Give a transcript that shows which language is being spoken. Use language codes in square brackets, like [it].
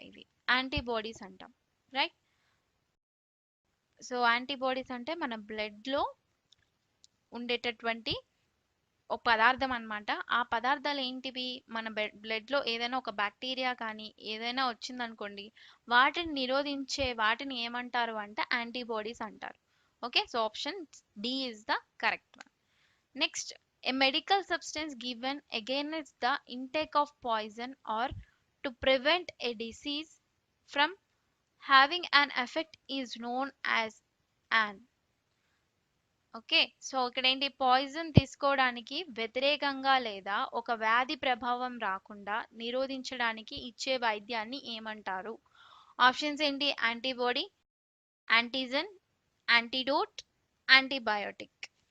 [te] ఇవి యాంటీబాడీస్ అంటాం, right. So antibodies అంటే మన బ్లడ్ లో ఉండేటటువంటి ఒక పదార్థం అన్నమాట. ఆ పదార్థాలు ఏంటివి మన బ్లడ్ లో ఏదైనా ఒక బ్యాక్టీరియా కానీ ఏదైనా వచ్చిందనుకోండి, వాటిని నిరోధించే వాటిని ఏమంటారు అంటే యాంటీబాడీస్ అంటారు. [en] Okay, so option D is the correct one. Next, a medical substance given against the intake of poison or to prevent a disease from having an effect is known as an. [te] Okay, so ఇక్కడ ఏంటి poison తీసుకోవడానికి వ్యతిరేకంగా లేదా ఒక వ్యాధి ప్రభావం రాకుండా నిరోధించడానికి ఇచ్చే వైద్యాన్ని ఏమంటారు. ఆప్షన్స్ ఏంటి యాంటీబాడీ, యాంటీజన్, యాంటీడోట్, యాంటీబయోటిక్.